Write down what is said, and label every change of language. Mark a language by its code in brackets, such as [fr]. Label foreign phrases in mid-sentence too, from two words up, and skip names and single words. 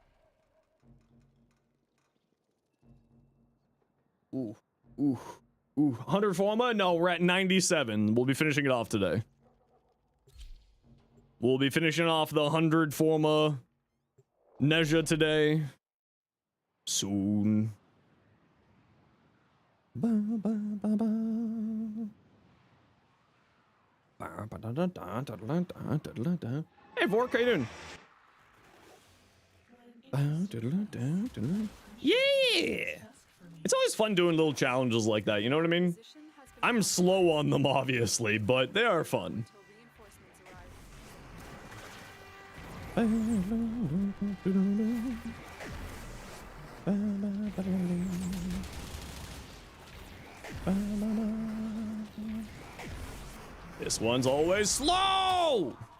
[en] Ooh, ooh, ooh. 100 Forma? No, we're at 97. We'll be finishing it off today. We'll be finishing off the 100 Forma Neja today. Soon. Ba, ba, ba, ba. Hey, Vork, how you doing? Yeah! It's always fun doing little challenges like that, you know what I mean? I'm slow on them, obviously, but they are fun. This one's always slow!